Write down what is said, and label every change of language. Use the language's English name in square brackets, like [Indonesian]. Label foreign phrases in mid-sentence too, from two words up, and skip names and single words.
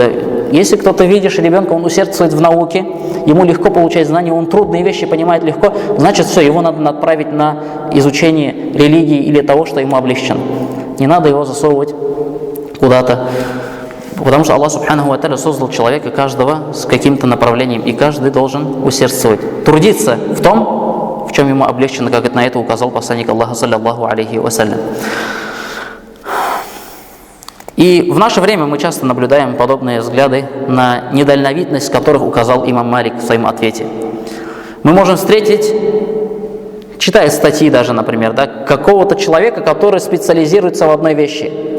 [Russian] Если кто-то видишь ребенка, он усердствует в науке, ему легко получать знания, он трудные вещи понимает легко, значит все, его надо направить на изучение религии или того, что ему облегчено. Не надо его засовывать куда-то, потому что Аллах [Arabic] سبحانه وتعالى [Russian] создал человека каждого с каким-то направлением, и каждый должен усердствовать, трудиться в том, в чем ему облегчено, как на это указал посланник Аллаха, [Arabic] صلى الله عليه وسلم. [Russian] И в наше время мы часто наблюдаем подобные взгляды на недальновидность, которых указал имам Малик в своем ответе. Мы можем встретить, читая статьи даже, например, какого-то человека, который специализируется в одной вещи.